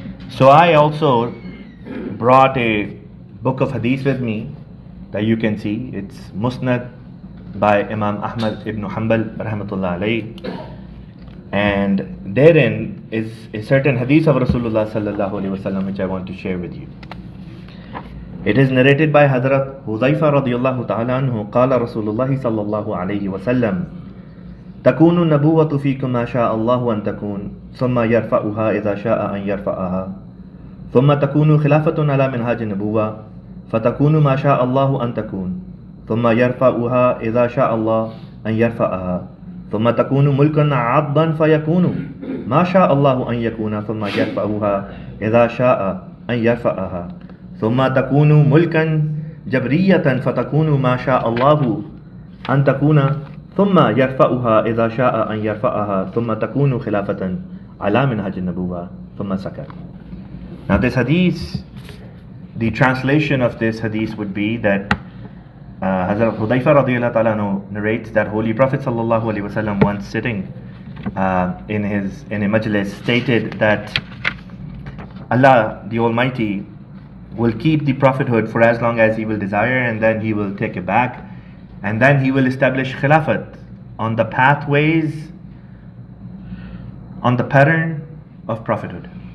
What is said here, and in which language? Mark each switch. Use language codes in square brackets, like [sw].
[en] So I also brought a book of hadith with me that you can see. It's Musnad by Imam Ahmad ibn Hanbal rahmatullah alayhi, and therein is a certain hadith of Rasulullah sallallahu alaihi wasallam which I want to share with you. It is narrated by Hazrat Hudhaifa radiyallahu ta'ala anhu, qala Rasulullah sallallahu alaihi wasallam, [ar] تكون النبوة فيكم ما شاء الله أن تكون ثم يرفعها إذا شاء أن يرفعها ثم تكون خلافة على منهاج النبوة فتكون ما شاء الله أن تكون ثم يرفعها إذا شاء الله أن يرفعها ثم تكون ملكا عضا فيكون ما شاء الله أن يكون ثم يرفعها إذا شاء أن يرفعها ثم تكون ملكا جبرية فتكون ما شاء الله أن تكون ثم يرفعها إذا شاء أن يرفعها ثم تكون خلافة على منهج النبوة ثم سكت. [en] Now this hadith, the translation of this hadith would be that Hazrat Hudhaifa radiyallahu ta'ala anhu narrates that Holy Prophet sallallahu alaihi wasallam, once sitting in a majlis, stated that Allah the Almighty will keep the prophethood for as long as He will desire, and then He will take it back, and then He will establish khilafat on the pathways, on the pattern of prophethood.